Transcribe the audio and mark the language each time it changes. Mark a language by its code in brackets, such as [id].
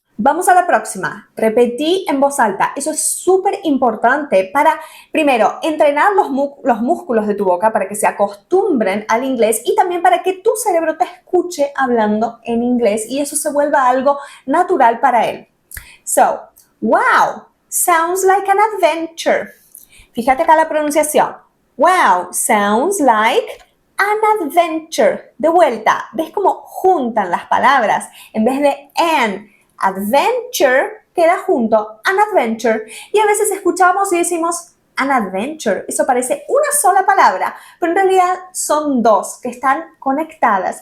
[es] Vamos a la próxima. Repetí en voz alta. Eso es súper importante para, primero, entrenar los músculos de tu boca para que se acostumbren al inglés y también para que tu cerebro te escuche hablando en inglés y eso se vuelva algo natural para él. [en] So, wow, sounds like an adventure. [es] Fíjate acá la pronunciación. [en] Wow, sounds like an adventure. [es] De vuelta, ¿ves cómo juntan las palabras? En vez de an, adventure, queda junto, [en] an adventure. [es] Y a veces escuchamos y decimos [en] an adventure. [es] Eso parece una sola palabra, pero en realidad son dos que están conectadas.